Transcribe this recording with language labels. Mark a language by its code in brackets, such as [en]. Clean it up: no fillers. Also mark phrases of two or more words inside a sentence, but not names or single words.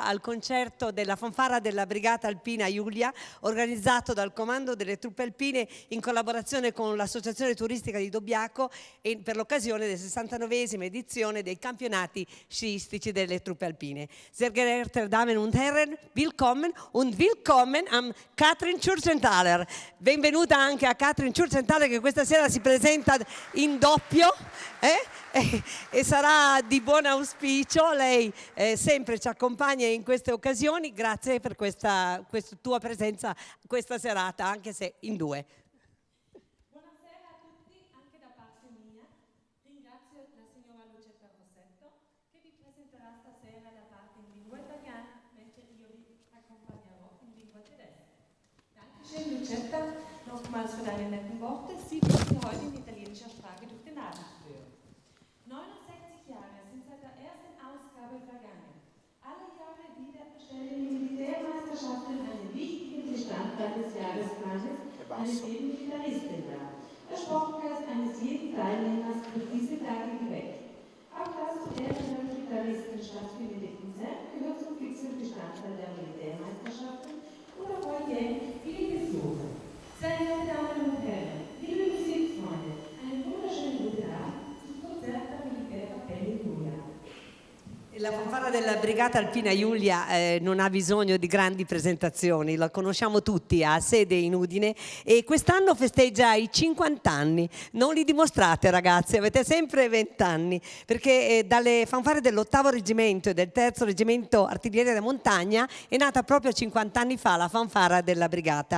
[it] al concerto della fanfara della Brigata Alpina Giulia, organizzato dal Comando delle Truppe Alpine in collaborazione con l'Associazione Turistica di Dobbiaco e per l'occasione del 69esima edizione dei campionati sciistici delle Truppe Alpine. [de] Sehr geehrte Damen und Herren, willkommen am Katrin Schürzenthaler. [it] Benvenuta anche a Katrin Schürzenthaler che questa sera si presenta in doppio. E sarà di buon auspicio, lei sempre ci accompagna in queste occasioni, grazie per questa tua presenza questa serata, anche se in due. Buonasera a tutti, anche da parte mia. Ringrazio la signora Lucetta Rossetto che vi presenterà stasera la parte in lingua italiana, mentre io vi accompagnerò in lingua tedesca. [de] Dankeschön, Lucetta, nochmals für deine netten Worte. Sie wird Sie heute in italienischer Sprache durch den Abend führen. 69 Jahre sind seit der ersten Ausgabe vergangen. Alle Jahre wieder stellen die Militärmeisterschaften einen wichtigen Bestandteil des Jahresplanes eines jeden Gitarristen dar. Der Sportgeist eines jeden Teilnehmers wird diese Tage geweckt. Auch das zu Ehren der Gitarristen stattfindende Konzert gehört zum fixen Bestandteil der Militärmeisterschaften und erfreut jährlich viele Besucher. Sehr geehrte Damen und Herren, liebe Musikfreunde, einen wunderschönen guten Abend. [it] La fanfara della Brigata Alpina Giulia non ha bisogno di grandi presentazioni, la conosciamo tutti, ha sede in Udine e quest'anno festeggia i 50 anni. Non li dimostrate ragazzi, avete sempre 20 anni, perché dalle fanfare dell'8° reggimento e del 3° reggimento artiglieria da montagna è nata proprio 50 anni fa la fanfara della Brigata.